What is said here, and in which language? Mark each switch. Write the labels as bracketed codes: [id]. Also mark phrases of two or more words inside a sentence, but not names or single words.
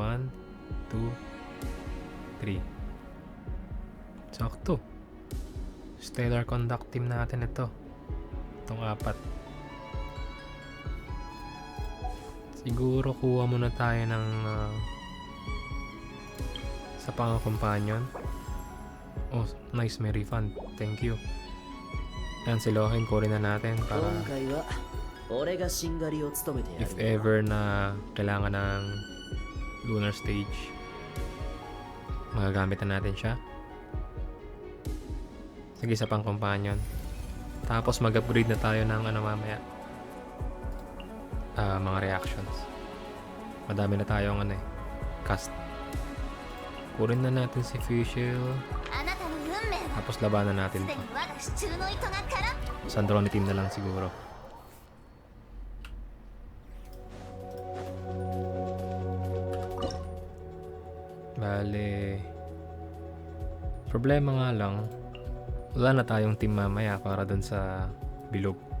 [tl] 1, 2, 3. Sakto. Stellar Conduct team natin ito. Itong 4. Siguro kuha muna tayo ng sa pang-companion. [en] Oh, nice, [tl] may refund. [en] Thank you. [tl] Yan, silohin ko rin na natin para [ja] 今回は俺がしんがりを務めてや [tl] if [ja] る [tl] ever na kailangan ng lunar stage, magagamit na natin siya. Sige, sa pang-companion. Tapos mag-upgrade na tayo ng ano mamaya. Mga reactions. Madami na tayong cast. Kunin na natin si Fischl. [ja] あなたの運命は [tl] Tapos labanan natin [ja] すで [tl] to. [ja] に我が手中の糸がから [tl] Sandrone team na lang siguro. Bale, problema nga lang, wala na tayong team mamaya para dun sa bilog.